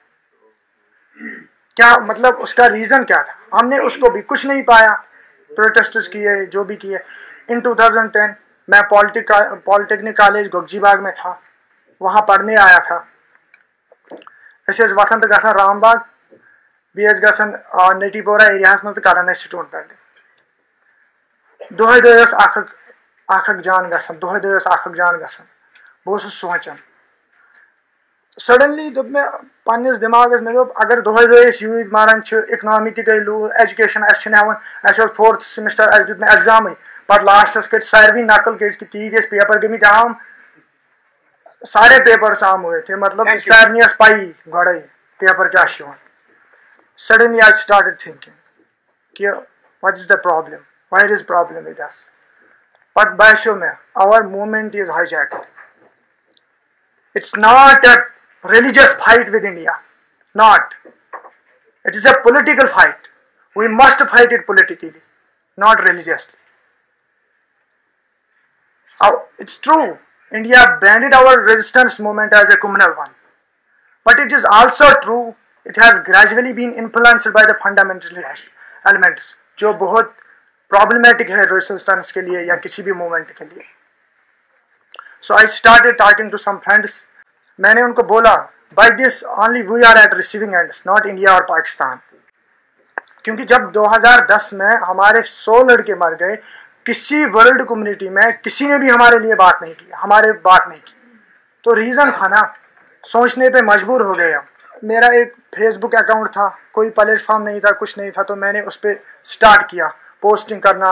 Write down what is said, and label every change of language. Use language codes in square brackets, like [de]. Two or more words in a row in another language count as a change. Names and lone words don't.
[hi] क्या मतलब उसका रीज़न क्या था? हमने उसको भी कुछ नहीं पाया। प्रोटेस्ट्स किए, जो भी किए। इन 2010 मैं पॉलिटेक्निक कॉलेज गोगजीबाग में था, वहाँ पढ़ने आया था। [ks] ऐसे वतन गसन रामबाग बेस गसन नेटीपोरा एरिया मज कर [en] stone pelting. [ks] दोहे अख जान गसन, दोहे अख जान गसन। बहुत सोचान सडनली दोप मे पन्निस दिमागस मे दोप अगर दोहे यूज मारान इकनॉमी ती गई लू, एजुकेशन अस 4th सेमेस्टर अस दुत एग्जाम पत लास्टस कर सारवी नकल कि तीत पेपर गमित आम, [hi] सारे पेपर्स आम हुए थे। [ks] मतलब सारे पाई गड़े पेपर क्या। [en] Suddenly I started thinking कि what is the problem, where is problem with us? But बाइशो में our movement is hijacked. It's not a religious fight with India, not. It is a political fight. We must fight it politically, not religiously. It's true, India branded our resistance movement as a communal one, but it is also true it has gradually been influenced by the fundamental elements [hi] जो बहुत problematic है resistance के लिए [en] या किसी भी movement के लिए। So I started talking to some friends. [hi] मैंने उनको बोला [en] by this only we are at receiving ends, not India और पाकिस्तान। [hi] क्योंकि जब 2010 में हमारे 100 लड़के मर गए, किसी वर्ल्ड कम्युनिटी में किसी ने भी हमारे लिए बात नहीं की, हमारे बात नहीं की। तो रीज़न था ना, सोचने पे मजबूर हो गए हम। मेरा एक फेसबुक अकाउंट था, कोई प्लेटफॉर्म नहीं था, कुछ नहीं था, तो मैंने उस पर स्टार्ट किया पोस्टिंग करना।